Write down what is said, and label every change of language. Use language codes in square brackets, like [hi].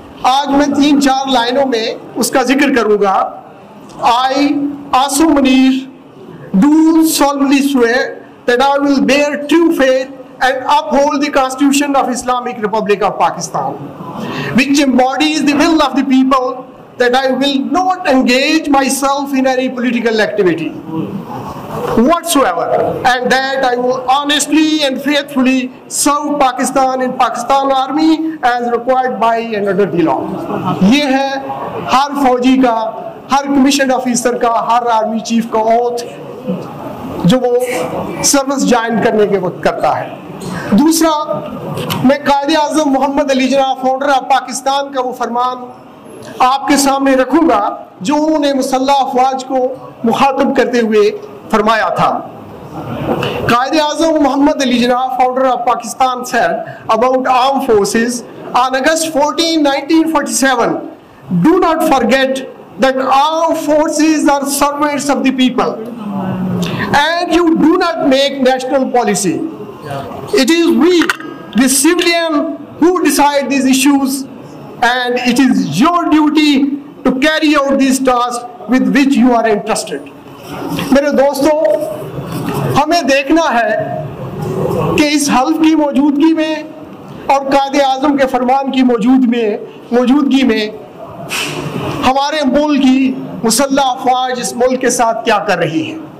[ur] آج میں 3-4 لائنوں میں اس کا ذکر کروں گا. [en] I, Asim Munir, do solemnly swear that I will bear true faith and uphold the Constitution of Islamic Republic of Pakistan, which embodies the will of the people, that I will not engage myself in any political activity whatsoever, and that I will honestly and faithfully serve Pakistan in Pakistan Army as required by and under the law. [ur] یہ ہے ہر فوجی کا, ہر commission officer کا, ہر army chief کا oath جو وہ service join کرنے کے وقت کرتا ہے. دوسرا, میں قائد اعظم محمد علی جناح فاؤنڈر آف پاکستان کا وہ فرمان آپ کے سامنے رکھوں گا جو انہوں نے مسلح افواج کو مخاطب کرتے ہوئے فرمایا تھا. [en] Quaid Azam Muhammad Ali Jinnah founder of Pakistan said about armed forces on August 14, 1947, do not forget that armed forces are servants of the people and you do not make national policy. It is we, the civilian, who decide these issues, and it is your duty to carry out these tasks with which you are entrusted. [ur] میرے دوستوں, ہمیں دیکھنا ہے کہ اس حلف کی موجودگی میں اور قائد اعظم کے فرمان کی موجودگی میں ہمارے ملک کی مسلح افواج اس ملک کے ساتھ کیا کر رہی ہے.